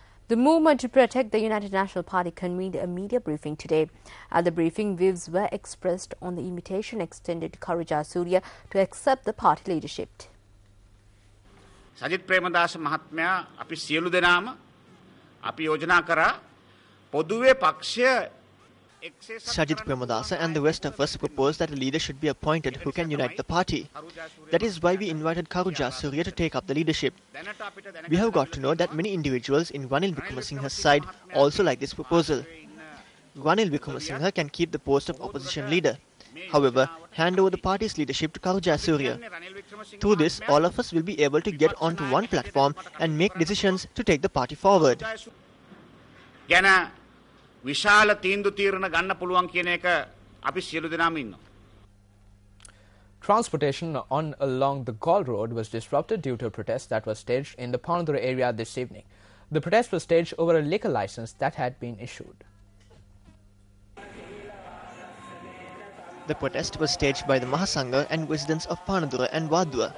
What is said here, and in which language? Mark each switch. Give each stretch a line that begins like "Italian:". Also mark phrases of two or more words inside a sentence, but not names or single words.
English: The Movement to Protect the United National Party convened a media briefing today. At the briefing, views were expressed on the invitation extended to Karuja Surya to accept the party leadership.
Sinhala: සජිත් ප්‍රේමදාස මහත්මයා අපි සියලු දෙනාම අපි යෝජනා කරා පොදුවේ පක්ෂය
English: Sajid Premadasa and the rest of us proposed that a leader should be appointed who can unite the party. That is why we invited Karuja Surya to take up the leadership. We have got to know that many individuals in Ranil Wickramasinghe's side also like this proposal. Ranil Wickramasinghe can keep the post of opposition leader. However, hand over the party's leadership to Karuja Surya. Through this, all of us will be able to get onto one platform and make decisions to take the party forward.
Sinhala: විශාල තීන්දුව తీරන ගන්න පුළුවන් කියන එක අපි සියලු දෙනාම ඉන්නවා.
English: Transportation along the Gaul Road was disrupted due to a protest that was staged in the Panadura area this evening. The protest was staged over a liquor license that had been issued. The protest was staged by the Mahasangha and residents of Panadura and Wadua.